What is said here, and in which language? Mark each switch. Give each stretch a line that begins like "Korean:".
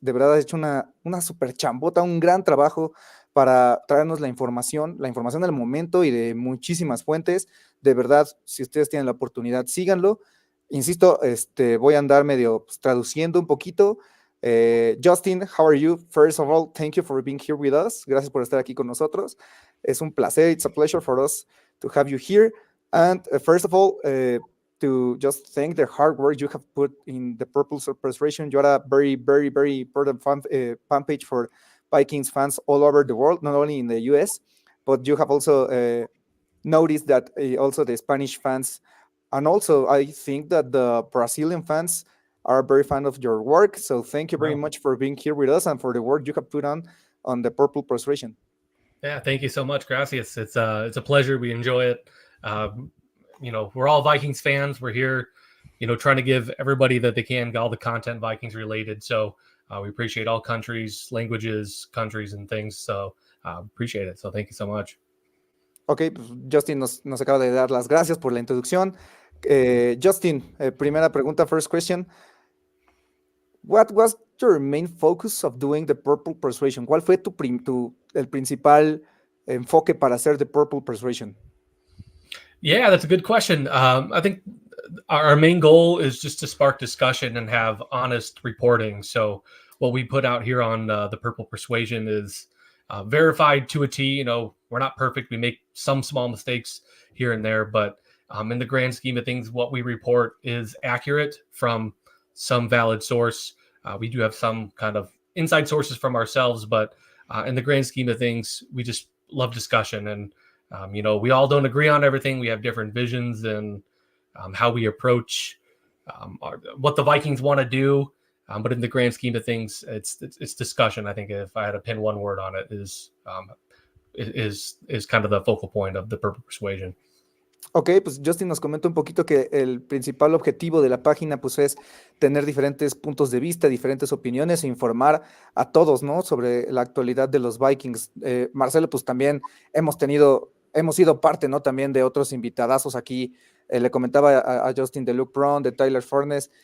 Spanish: De verdad, ha hecho una super chambota, un gran trabajo para traernos la información del momento y de muchísimas fuentes. De verdad, si ustedes tienen la oportunidad, síganlo. Insisto, voy a andar medio pues, traduciendo un poquito.
English: Justin, how are you? First of all, thank you for being here with us.
Spanish: Gracias por estar aquí con nosotros. Es un placer.
English: It's a pleasure for us to have you here. And first of all, to just thank the hard work you have put in the Purple Persuasion. You're a very, very, very important fan page for Vikings fans all over the world, not only in the US, but you have also noticed that also the Spanish fans, and also I think that the Brazilian fans are very fan of your work. So thank you very much for being here with us and for the work you have put on the Purple Persuasion. Yeah, thank you so much.
Spanish: Gracias.
English: It's a pleasure. We enjoy it. We're all Vikings fans. We're here, trying to give everybody that they can all the content Vikings related. So we appreciate all countries, languages, countries, and things. So appreciate it. So thank you so much.
Spanish: Ok, pues Justin nos acaba de dar las gracias por la introducción. Justin, primera pregunta,
English: first question. What was your main focus of doing the Purple Persuasion?
Spanish: ¿Cuál fue el principal enfoque para hacer the Purple Persuasion?
English: Yeah, that's a good question. I think our main goal is just to spark discussion and have honest reporting. So what we put out here on the Purple Persuasion is verified to a T. We're not perfect. We make some small mistakes here and there, but in the grand scheme of things, what we report is accurate from some valid source. We do have some kind of inside sources from ourselves, but in the grand scheme of things, we just love discussion. And, we all don't agree on everything. We have different visions and how we approach what the Vikings want to do. But in the grand scheme of things, it's discussion. I think if I had to pin one word on it, is kind of the focal point of the Purple Persuasion.
Spanish: Ok, pues Justin nos comenta un poquito que el principal objetivo de la página pues es tener diferentes puntos de vista, diferentes opiniones e informar a todos, ¿no? Sobre la actualidad de los Vikings. Marcelo, pues también hemos sido parte, ¿no? También de otros invitadazos aquí. Le comentaba a Justin de Luke Brown, de Tyler Furness.